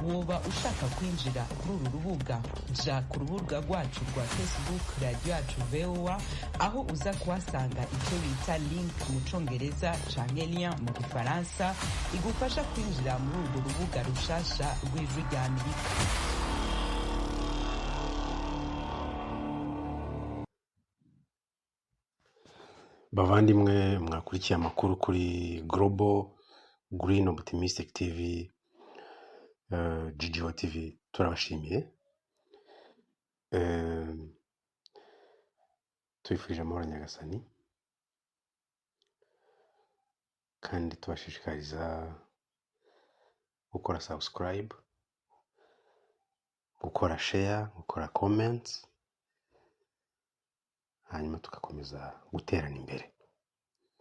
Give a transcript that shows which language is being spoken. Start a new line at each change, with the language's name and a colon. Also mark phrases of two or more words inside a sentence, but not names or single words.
Rundi: woba ushaka kwinjira kuri uru rubuga ja ku rubuga rwacu rwa Facebook Radio Yacu VOA aho uza kuhasanga icyo bita link mu congereza canke lien mu gifaransa igufasha kwinjira muri urwo rubuga rushasha rw'Ijwi rya Amerika.
Kinyarwanda: Bavandimwe mwakurikiye amakuru kuri Global Green Optimistic TV, GGO TV, turabashimiye. Twifurije amahoro Nyagasani kandi tubashishikariza gukora subscribe, gukora share, gukora comments, hanyuma tugakomeza guterana imbere.